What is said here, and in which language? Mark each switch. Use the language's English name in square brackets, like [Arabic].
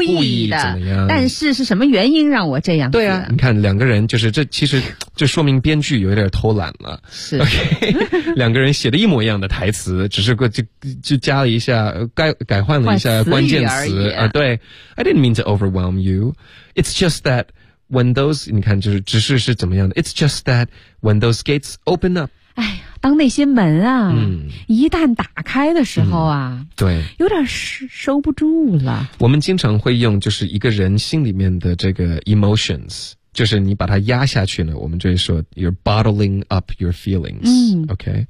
[Chinese] 意的，怎么样，但是是什么原因让我这样。对啊，你看两个人就是这，其实就说明编剧有点偷懒了。是，OK， 两个人写的一模一样的台词，只是就加了一下，改换了一下关键词啊。 [English] 对 ，I didn't mean to overwhelm you. It's just that when those [Chinese] 你看就是只是是怎么样的 [English] ？It's just that when those gates open up， [Chinese] 哎呀，当那些门啊，一旦打开的时候啊，对，有点收不住了。我们经常会用就是一个人心里面的这个 emotions。就是你把它压下去呢，我们就会说 [English] you're bottling up your feelings。 [Chinese] OK，